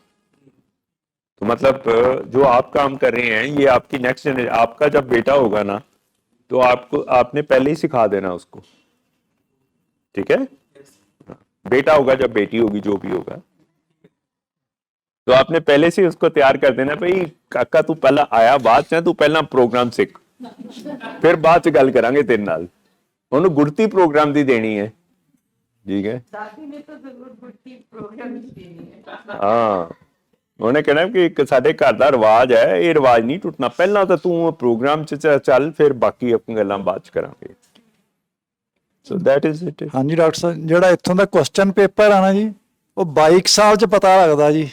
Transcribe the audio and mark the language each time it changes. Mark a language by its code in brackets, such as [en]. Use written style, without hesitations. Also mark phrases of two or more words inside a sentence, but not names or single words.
[hi] तो मतलब जो आप काम कर रहे हैं ये आपकी नेक्स्ट जनरेशन, आपका जब बेटा होगा ना तो आपने पहले ही सिखा देना उसको, ठीक है। बेटा होगा जब बेटी होगी, जो भी होगा, तो आपने पहले से उसको तैयार कर देना, भाई काका तू पहला आया, [pa] ਬਾਅਦ 'ਚ ਤੂੰ ਪਹਿਲਾਂ ਪ੍ਰੋਗਰਾਮ ਸਿੱਖ, ਫਿਰ ਬਾਅਦ 'ਚ ਗੱਲ ਕਰਾਂਗੇ ਤੇਰੇ ਨਾਲ। ਉਹਨੂੰ ਗੁੜਤੀ ਪ੍ਰੋਗਰਾਮ ਦੀ ਦੇਣੀ ਹੈ, ਠੀਕ ਹੈ। [hi] दादी ने तो जरूर गुड़ती प्रोग्राम ही देनी है। [pa] ਹਾਂ, ਉਹਨੇ ਕਹਿਣਾ ਕਿ ਇੱਕ ਸਾਡੇ ਘਰ ਦਾ ਰਿਵਾਜ ਹੈ, ਇਹ ਰਿਵਾਜ ਨਹੀਂ ਟੁੱਟਣਾ, ਪਹਿਲਾਂ ਤਾਂ ਤੂੰ ਪ੍ਰੋਗਰਾਮ 'ਚ ਚੱਲ, ਫਿਰ ਬਾਕੀ ਆਪਣੀ ਗੱਲਾਂ ਬਾਅਦ 'ਚ ਕਰਾਂਗੇ। [en] So that is it. [pa] ਹਾਂਜੀ ਡਾਕਟਰ ਸਾਹਿਬ, ਜਿਹੜਾ ਇੱਥੋਂ ਦਾ [en] question paper [pa] ਆ ਨਾ ਜੀ, ਉਹ 22 ਸਾਲ 'ਚ ਪਤਾ ਲੱਗਦਾ ਜੀ।